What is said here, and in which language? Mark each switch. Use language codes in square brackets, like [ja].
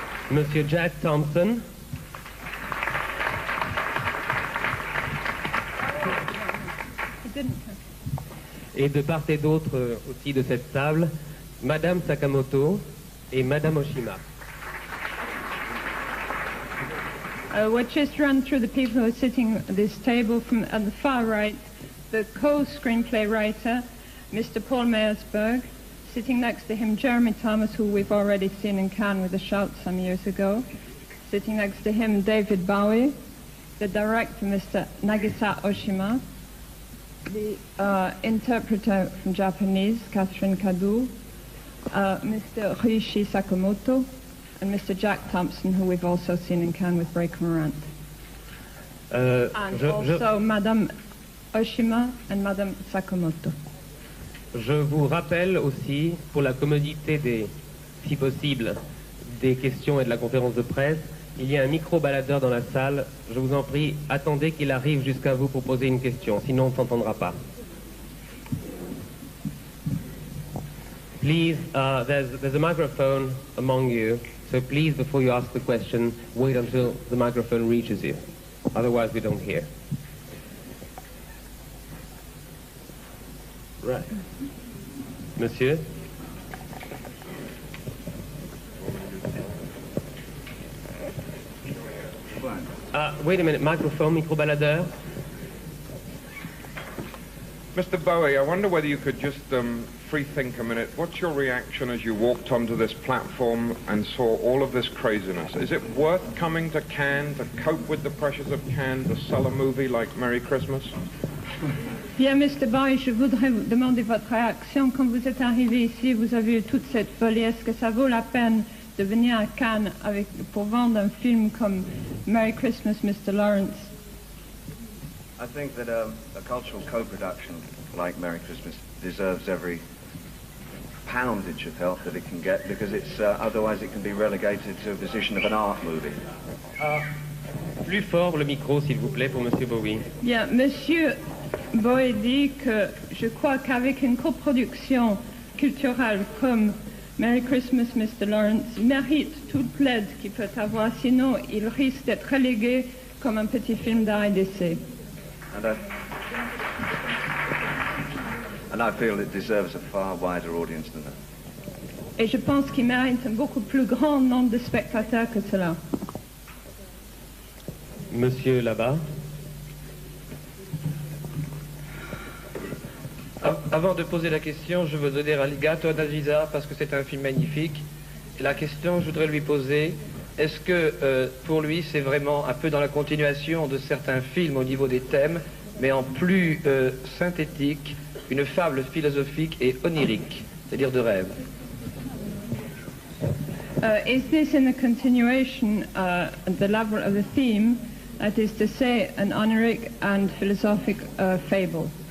[fr] M. Jack Thompson. Et de part et d'autre aussi de cette table, Madame Sakamoto et Madame Oshima. [en] We'll just run through the people who are sitting at this table. From at the far right, the co-screenplay writer, Mr. Paul Myersberg. Sitting next to him, Jeremy Thomas, who we've already seen in Cannes with A Shout some years ago. Sitting next to him, David Bowie. The director, Mr. Nagisa Oshima. The interpreter from Japanese, Catherine Kadou. Mr. Ryuichi Sakamoto. and Mr. Jack Thompson, who we've also seen in Cannes with Ray Cormorant. And also Madame Oshima and Madame Sakamoto. [fr] Je vous rappelle aussi, pour la commodité si possible, des questions et de la conférence de presse, il y a un micro-baladeur dans la salle. Je vous en prie, attendez qu'il arrive jusqu'à vous pour poser une question, sinon on ne s'entendra pas. [en] Please, there's a microphone among you, so please, before you ask the question, wait until the microphone reaches you. Otherwise, we don't hear. Right. Monsieur? Wait a minute, microphone, micro-baladeur. Mr. Bowie, I wonder whether you could just free think a minute. What's your reaction as you walked onto this platform and saw all of this craziness? Is it worth coming to Cannes to cope with the pressures of Cannes to sell a movie like Merry Christmas? [fr] Bien, Mr. Bowie, je voudrais vous demander votre réaction. Quand vous êtes arrivé ici, vous avez eu toute cette folie. Est-ce que ça vaut la peine de venir à Cannes pour vendre un film comme Merry Christmas, Mr. Lawrence? [en] I think that a cultural co-production like Merry Christmas deserves every poundage of help that it can get, because it's otherwise it can be relegated to a position of an art movie. [fr] Plus fort le micro, s'il vous plaît, pour Monsieur Bowie. Bien, Monsieur Bowie dit que je crois qu'avec une coproduction culturelle comme Merry Christmas, Mr. Lawrence, il mérite toute l'aide qu'il peut avoir, sinon il risque d'être relégué comme un petit film d'art et d'essai. [en] And I feel it deserves a far wider audience than that. [fr] Et je pense qu'il mérite un beaucoup plus grand nombre de spectateurs que cela. Monsieur là-bas. Avant de poser la question, je veux donner un legato à Nagisa parce que c'est un film magnifique. Et la question, je voudrais lui poser, est-ce que pour lui, c'est vraiment un peu dans la continuation de certains films au niveau des thèmes, mais en plus synthétique, une fable philosophique et onirique, c'est-à-dire de rêve? [en] Is this in the continuation at the level of the theme, that is to say, an oniric and philosophic fable?